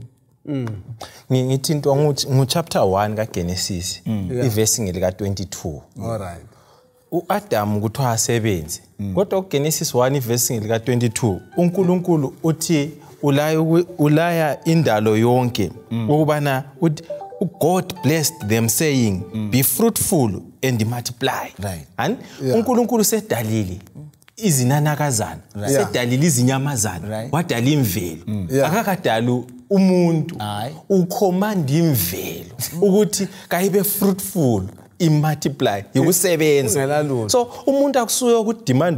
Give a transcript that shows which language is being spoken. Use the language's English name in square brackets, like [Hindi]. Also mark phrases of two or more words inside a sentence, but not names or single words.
[Zulu] ngithi into ngu-chapter 1 kaGenesis ivesi ngelika 22 alright uAdam kuthiwa asebenze kodwa uGenesis 1 ivesi ngelika 22 uNkulunkulu uthi ulaya indalo yonke ukubana [English] God blessed them saying be fruitful and multiply and [Zulu] uNkulunkulu sedalile izinanakazana sedalile izinyamazana wadala imvelo akakadala umuntu ucommand imvelo ukuthi kayibe fruitful imultiply ukusebenza so umuntu akusuyo ukudemand